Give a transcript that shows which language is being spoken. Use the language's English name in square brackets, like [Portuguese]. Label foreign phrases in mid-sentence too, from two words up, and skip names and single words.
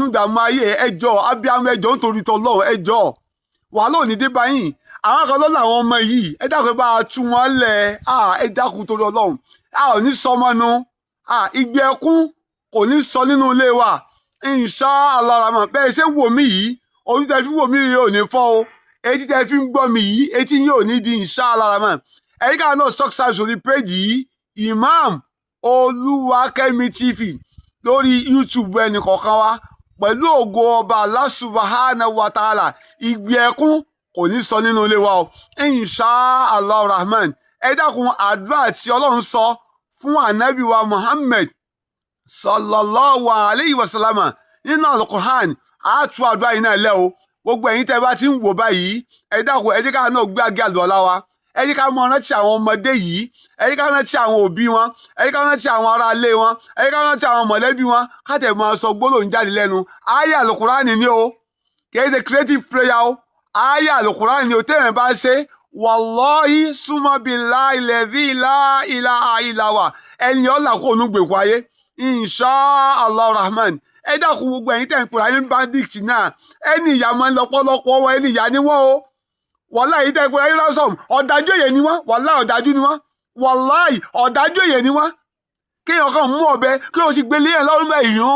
[Yoruba] ìdààmú ayé ẹ jọ̀ọ́ abiyamọ ẹ jọ̀ọ́ nítorí t'Ọlọ́run ẹ jọ̀ọ́ wàhálà ò ní dé báyìí àwọn kan lọ́la àwọn ọmọ yìí ẹ dákun ẹ bá tú wọn lẹ̀ ẹ dákun torí Ọlọ́run ò ní sọ ọmọ nu ìgbé ẹkún kò ní sọ nínú ilé wa [Arabic] إن شاء الله رحمن [Yoruba] bẹ́ẹ̀ ṣe ń wò mí yìí ojú tẹ fi wò mí yìí ò ní fọ́ o etí tẹ fi ń gbọ́ mi yìí etí yìí ò ní di [Arabic] إن شاء الله رحمن [Yoruba] ẹ̀yìn káà náà subscribe sórí péjì yìí Imam Olúwakẹ́mi TV lórí YouTube ẹnì kọ̀ọ̀kan wa pẹ̀lú ògo ọba [Arabic] الله سبحانه وتعالى [Yoruba] ìgbé ẹkún kò ní sọ nínú ilé wa o [Arabic] إن شاء الله رحمن [Yoruba] ẹ dákun àdúrà tí Ọlọ́run sọ fún ànábì wa Muhammad [Arabic] صلى الله عليه وسلم [Yoruba] nínú Al-Qur'an àtú àdúrà yìí náà lẹ́ o gbogbo ẹ̀yin tẹ́ bá ti ń wò báyìí ẹ dákun ẹ jẹ́ ká náà gbé àgé àlùwàlá wa ẹ jẹ́ ká mọ rántí àwọn ọmọdé yìí ẹ jẹ́ ká rántí àwọn òbí wọn ẹ jẹ́ ká rántí àwọn ará ilé wọn ẹ jẹ́ ká rántí àwọn mọ̀lẹ́bí wọn ká tẹ̀ máa sọ gbólóhùn jáde lẹ́nu àyá Al-Qur'an ni o kì í ṣe [English] creative prayer [Yoruba] o àyá Al-Qur'an ni o tẹ́yìn bá ṣe [Arabic] والله ثم بالله الذي لا إله إلا هو [Yoruba] ẹni ọ̀là kó onú gbèkú ayé [Arabic] إن شاء الله رحمن [Yoruba] ẹ dákun gbogbo ẹ̀yin tẹ̀ ń pèrè ayé bandit náà ẹni ìyá máa ń lọ́pọ̀lọpọ̀ wọn ẹni ìyá ni wọ́n o wàláì yìí tẹ̀ ń pèrè ayé ransom ọ̀dájú èyẹ ni wọ́n wàláì ọ̀dájú ni wọ́n wàláì ọ̀dájú èyẹ ni wọ́n kéèyàn kan mú ọ̀bẹ kí o sì gbélé ẹ̀ lọ́rùn bẹ́ẹ̀